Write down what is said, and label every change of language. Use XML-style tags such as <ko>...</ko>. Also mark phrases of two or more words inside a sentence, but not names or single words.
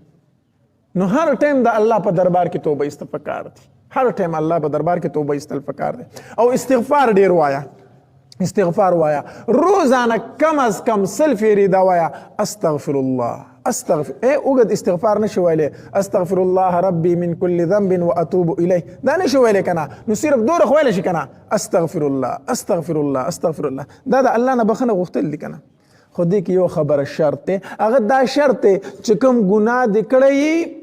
<ps>نو هر ټیم د الله په دربار کې توبه ایستل پکار دي، هر ټیم الله په دربار کې توبه ایستل پکار دي. او استغفار ډیر وایا، استغفار وایا، روزانه</ps> <ur>کم از کم</ur> <ps>100 فیری دا وایا</ps> <ar>استغفر الله، استغفر.</ar> <ps>اوږد استغفار نشي ویلی،</ps> <ar>استغفر الله ربي من كل ذنب واتوب الیه،</ar> <ps>دا نشي ویلی کنه. نو صرف دوره خو ویلی شي کنه،</ps> <ar>استغفر الله استغفر الله استغفر الله.</ar> <ps>دا د الله نه بخښنه غوښتل دي کنه. خو دې کې یو خبره شرط دی، هغه دا شرط دی چې کوم ګناه دې کړی</ps>